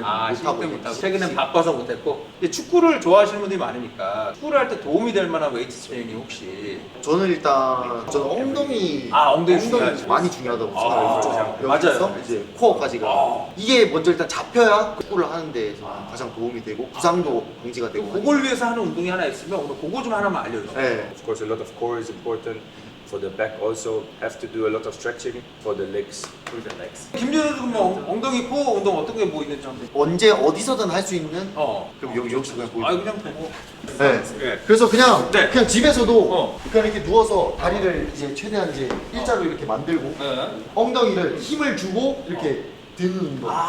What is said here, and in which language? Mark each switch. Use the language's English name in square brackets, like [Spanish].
[Korean] 못하고 최근엔 바빠서 못했고. 근데 축구를 좋아하시는 분들이 많으니까 축구를 할 때 도움이 될 만한 웨이트 트레이닝 혹시. 저는 일단 엉덩이 엉덩이 중요하지. 많이 중요하다고 생각해요. 맞아요. 이제 코어까지가 이게 먼저 일단 잡혀야 축구를 하는 데서 가장 도움이 되고 부상도 방지가 되고. 그걸 위해서 하는 운동이 하나 있으면 오늘 그거 좀 하나만 알려주세요. 네. [English] Of course, a lot of core is important. For the back, also have to do a lot of stretching for the legs. [Korean] 김준호 선수 뭐 엉덩이 코어 운동 어떤 게 뭐 있는지 한번. 언제 어디서든 할 수 있는. 그럼 여기서 그냥 보여. 그냥 보고. 네. 그래서 그냥 네. 그냥 집에서도 그냥 이렇게 누워서 다리를 이제 최대한 이제 일자로 이렇게 만들고 엉덩이를 힘을 주고 이렇게 드는 운동.